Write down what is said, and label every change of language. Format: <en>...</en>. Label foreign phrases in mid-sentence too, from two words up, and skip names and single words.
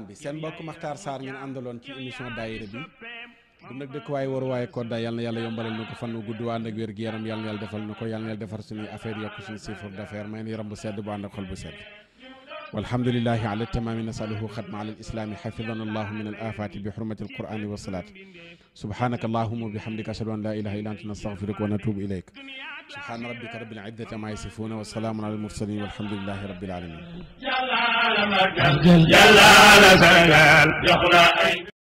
<wo>bi seen mbokk Makhtar Sarr ngeen àndaloon ci émission daayira bi du nag dëkk waaye waru waaye kodda yal na yàlla yombalal na ko fan wu gudd ànd ak wér gi yaram yal na yàlla defal na ko yal na yàlla defar suñuy affaire yokk suñu</wo> <fr>chiffre d'affaires</fr> <wo>may na yaram bu sedd</wo> <ar>bu ànd ak xol bu sedd والحمد لله على تمام نسأله ختما على الإسلام حفظنا الله من الآفات بحرمة القرآن والصلاة سبحانك اللهم وبحمدك أشهد أن لا إله إلا أنت نستغفرك ونتوب إليك سبحان ربك رب العزة عما يصفون وسلام على المرسلين والحمد لله رب العالمين</ar>